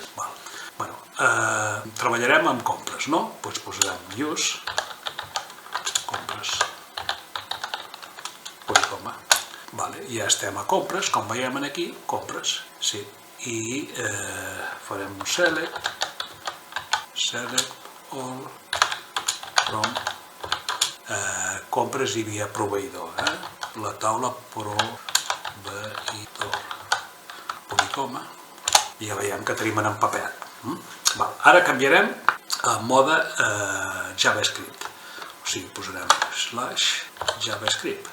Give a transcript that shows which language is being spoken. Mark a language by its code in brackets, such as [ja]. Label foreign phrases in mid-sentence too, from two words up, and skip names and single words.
[ca] Treballarem amb compres, no? Doncs posarem use, compres, punt i coma. Ja estem a compres, com veiem aquí, compres, sí, i farem un [en] select all from [ca] compres i via proveïdor, la taula proveïdor, punt i coma, i ja veiem que tenim en empapet. Ara canviarem a mode JavaScript, o sigui, posarem /JavaScript.